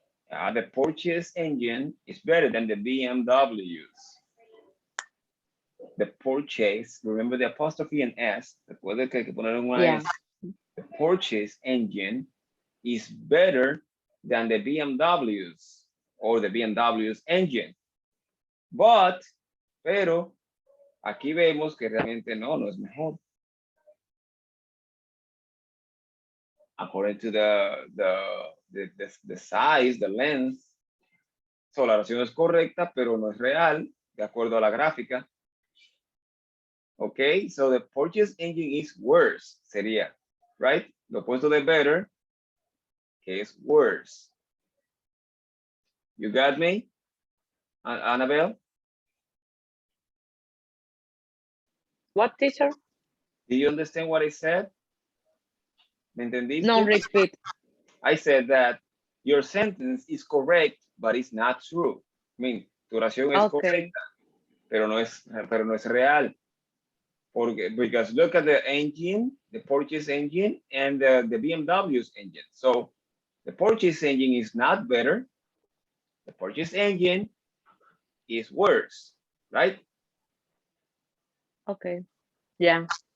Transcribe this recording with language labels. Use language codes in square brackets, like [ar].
[en] The Porsche's engine is better than the BMW's. The Porsche's, remember the apostrophe and S, [es] después que hay que poner una S. [en] The Porsche's engine is better than the BMW's or the BMW's engine. [es] Pero, aquí vemos que realmente no es mejor. [en] According to the size, the length. [es] So, la oración es correcta, pero no es real, de acuerdo a la gráfica. [en] Okay, so the Porsche's engine is worse, sería, right? [es] Lo opuesto de better, que es worse. [en] You got me, Annabelle? What, teacher? Do you understand what I said? [es] ¿Me entendiste? [en] No, repeat. I said that your sentence is correct, but it's not true. I mean, [es] tu oración es correcta, pero no es real. [en] Because look at the engine, the Porsche's engine and the BMW's engine. So the Porsche's engine is not better. The Porsche's engine is worse, right? Okay, yeah.